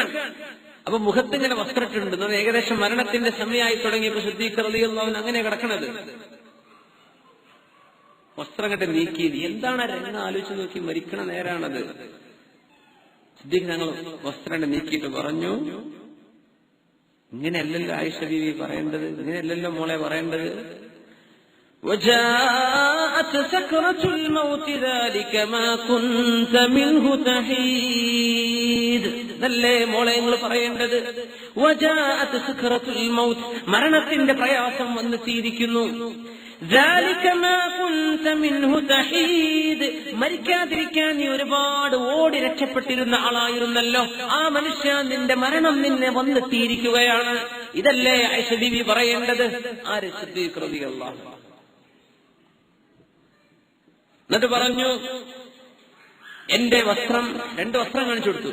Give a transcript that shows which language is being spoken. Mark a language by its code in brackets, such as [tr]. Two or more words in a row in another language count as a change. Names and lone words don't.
[ml] അപ്പൊ മുഖത്തിങ്ങനെ വസ്ത്രട്ടുണ്ട്, ഏകദേശം മരണത്തിന്റെ സമയമായി തുടങ്ങിയപ്പോ സിദ്ദീഖ് [ar] رضي الله عنه [ml] അങ്ങനെ കിടക്കണത്. വസ്ത്രം കെട്ട് നീക്കി, എന്താണ് രംഗം ആലോചിച്ച് നോക്കി, മരിക്കണ നേരാണത്. സിദ്ദീഖ് ഞങ്ങൾ വസ്ത്രം നീക്കിയിട്ട് പറഞ്ഞു, ഇങ്ങനെയല്ലല്ലോ ആയിഷ ബീവി പറയേണ്ടത്, ഇങ്ങനെയല്ലല്ലോ മോളെ പറയേണ്ടത്. [ar] وجاءت سكرة الموت ذلك ما كنت منه تحيد. [ml] നല്ലേ മോളെ നിങ്ങൾ പറയേണ്ടത്. [ar] وجاءت سكرة الموت, [ml] മരണത്തിന്റെ പ്രയാസം വന്നെത്തിയിരിക്കുന്നു. [ar] ذلك ما كنت منه تحيد, [ml] മരിക്കാതിരിക്കാൻ നീ ഒരുപാട് ഓടി രക്ഷപ്പെട്ടിരുന്ന ആളായിരുന്നല്ലോ. ആ മനുഷ്യ, നിന്റെ മരണം നിന്നെ വന്നെത്തിയിരിക്കുകയാണ്. ഇതല്ലേ ആയിഷ ബീവി പറയേണ്ടത്. ആര്? സിദ്ദീഖ് [ar] رضي الله عنه. [ml] എന്നിട്ട് പറഞ്ഞു, എന്റെ വസ്ത്രം, രണ്ട് വസ്ത്രം കാണിച്ചു കൊടുത്തു.